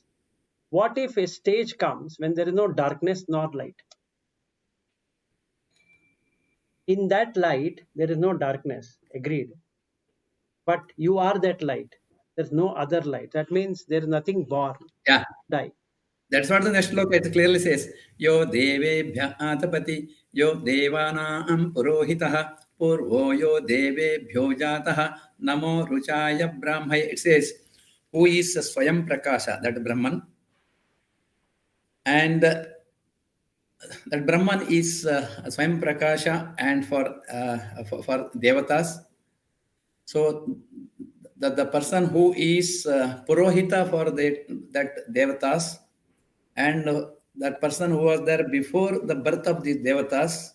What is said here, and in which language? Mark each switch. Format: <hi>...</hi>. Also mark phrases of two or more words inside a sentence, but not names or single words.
<en>What if a stage comes when there is no darkness nor light? In that light, there is no darkness, agreed. But you are that light. There's no other light. That means there is nothing born, Yeah. die. That's what the next look it clearly says.</en> <sa>Yo devebhya atapati, yo devanam purohitah, purvo yo devebhyo jatah, namo ruchaya brahmaya.</sa> <en>It says, who is</en> <sa>Swayam Prakasha,</sa> <en>that Brahman. And that Brahman is</en> <sa>Swayam Prakasha</sa> <en>and for Devatas. So the person who is Purohita for that Devatas, and that person who was there before the birth of these devatas.</en>